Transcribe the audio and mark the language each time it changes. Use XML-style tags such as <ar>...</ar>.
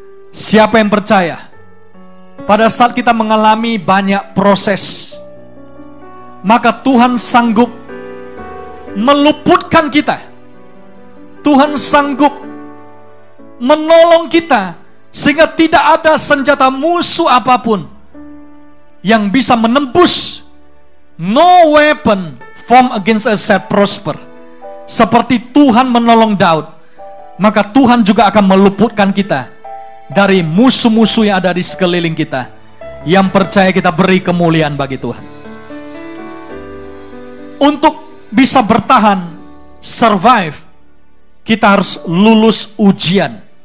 <id>Siapa yang percaya? Pada saat kita mengalami banyak proses, maka Tuhan sanggup meluputkan kita. Tuhan sanggup menolong kita sehingga tidak ada senjata musuh apapun yang bisa menembus.</id> <en>No weapon formed against us shall prosper.</en> <id>Seperti Tuhan menolong Daud, maka Tuhan juga akan meluputkan kita dari musuh-musuh yang ada di sekeliling kita. Yang percaya, kita beri kemuliaan bagi Tuhan. Untuk bisa bertahan, survive, kita harus lulus ujian.</id>